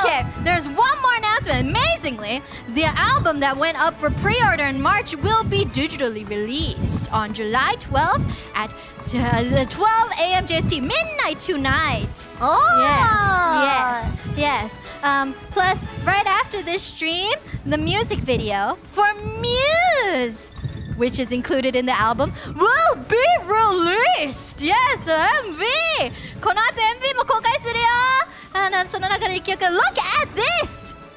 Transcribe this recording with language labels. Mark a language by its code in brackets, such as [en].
[en] Okay, there's one more announcement. Amazingly, the album that went up for pre-order in March will be digitally released on July 12th at 12 a.m. JST, midnight tonight. Oh. Yes. Yes. Plus, right after this stream, the music video for Muse, which is included in the album, will be released. Yes, MV. [ja] この後 MV も公開するよ。その中で一曲 [en] Look at this.